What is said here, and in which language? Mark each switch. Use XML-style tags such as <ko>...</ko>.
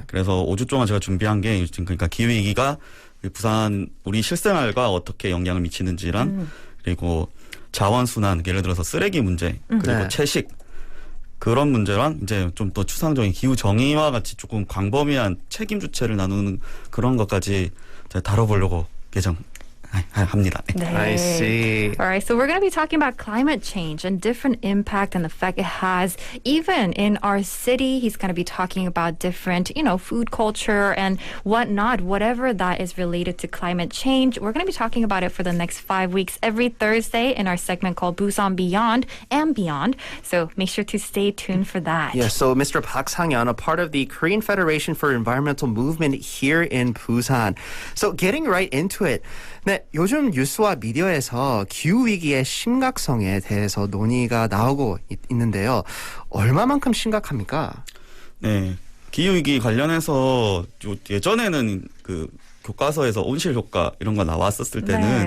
<ko>그래서 5주 동안 제가 준비한 게 그러니까 기후위기가 부산 우리 실생활과 어떻게 영향을 미치는지랑 그리고 자원순환 예를 들어서 쓰레기 문제 그리고 네. 채식 그런 문제랑 이제 좀 더 추상적인 기후 정의와 같이 조금 광범위한 책임 주체를 나누는 그런 것까지 다뤄보려고 합니다. 네. 네.</ko> <en>I see. All right, so we're going to be talking about climate change and different impact and effect it has even in our city. He's going to be talking about different, food culture and whatnot, whatever that is related to climate change. We're going to be talking about it for the next 5 weeks every Thursday in our segment called Busan Beyond and Beyond. So make sure to stay tuned for that. Yeah, so Mr. Park Sang-yeon, a part of the Korean Federation for Environmental Movement here in Busan. So getting right into it.</en> <ko>네, 요즘 뉴스와 미디어에서 기후위기의 심각성에 대해서 논의가 나오고 있는데요. 얼마만큼 심각합니까? 네. 기후위기 관련해서 예전에는 그 교과서에서 온실 효과 이런 거 나왔었을 때는</ko>